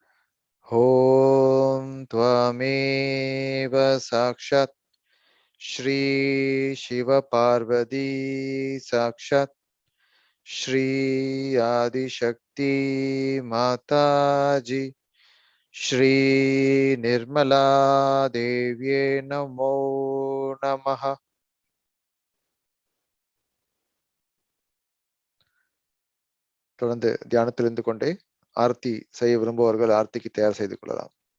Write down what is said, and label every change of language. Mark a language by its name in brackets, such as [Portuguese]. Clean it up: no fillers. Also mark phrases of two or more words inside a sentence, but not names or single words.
[Sanskrit] ओम त्वमेव साक्षात् श्री शिव पार्वती साक्षात् श्री आदिशक्ति माताजी श्री निर्मला देव्ये नमो नमः. [Tamil] தொடர்ந்து தியானத்தில் இருந்து கொண்டே ஆர்த்தி செய்ய விரும்புபவர்கள் ஆர்த்திக்கு தயார் செய்து கொள்ளலாம்.